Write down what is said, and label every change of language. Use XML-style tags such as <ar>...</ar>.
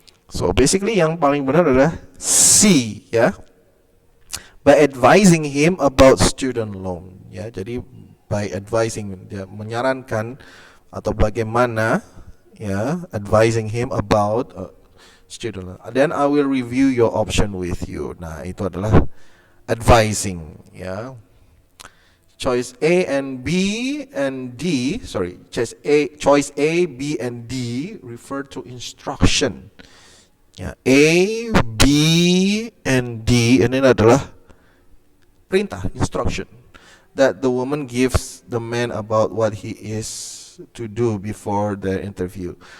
<en>So basically</en> <id>yang paling benar adalah C ya.</id> <en>By advising him about student loan ya. Jadi by advising</en> <id>dia menyarankan atau bagaimana ya,</id> <en>advising him about student loan. Then I will review your option with you.</en> <id>Nah, itu adalah advising ya.</id> <en>Choice A and B and D, sorry, choice A, B and D refer to instruction. Ya, A, B, and D</en> <id>ini adalah perintah,</id> <en>instruction that the woman gives the man about what he is to do before the interview.</en>